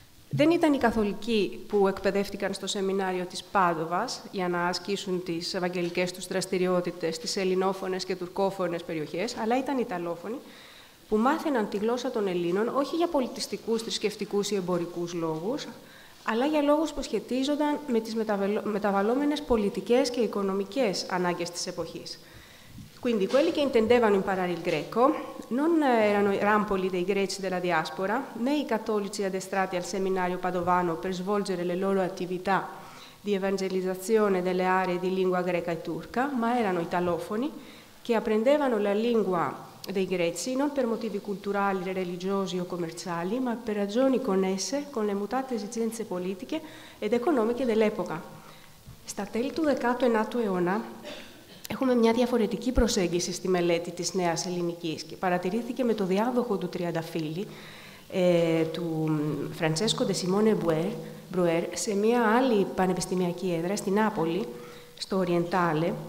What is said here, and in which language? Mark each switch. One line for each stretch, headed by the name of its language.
Greek: δεν ήταν οι καθολικοί που εκπαιδεύτηκαν στο σεμινάριο της Πάδοβας για να ασκήσουν τις ευαγγελικές τους δραστηριότητες στις ελληνόφωνες και τουρκόφωνες περιοχές, αλλά ήταν Ιταλόφωνοι που μάθαιναν τη γλώσσα των Ελλήνων όχι για πολιτιστικούς, θρησκευτικούς ή εμπορικούς λόγους, αλλά για λόγους που σχετίζονταν με τις μεταβαλλόμενες πολιτικές και οικονομικές ανάγκες της εποχής.
Italian: Quindi quelli che intendevano imparare il greco non erano i rampoli dei greci della diaspora, né i cattolici addestrati al seminario padovano per svolgere le loro attività di evangelizzazione delle aree di lingua greca e turca, ma erano italofoni che apprendevano la lingua dei greci non per motivi culturali, religiosi o commerciali, ma per ragioni connesse con le mutate esigenze politiche ed economiche dell'epoca.
Greek: Στα τέλη του 19ου αιώνα έχουμε μια διαφορετική προσέγγιση στη μελέτη της νέας ελληνικής και παρατηρήθηκε με το διάδοχο του Τριανταφύλλη, του Φραντσέσκο Ντε Σιμόνε Μπρουέρ, σε μια άλλη πανεπιστημιακή έδρα στη Νάπολη, στο Οριεντάλε.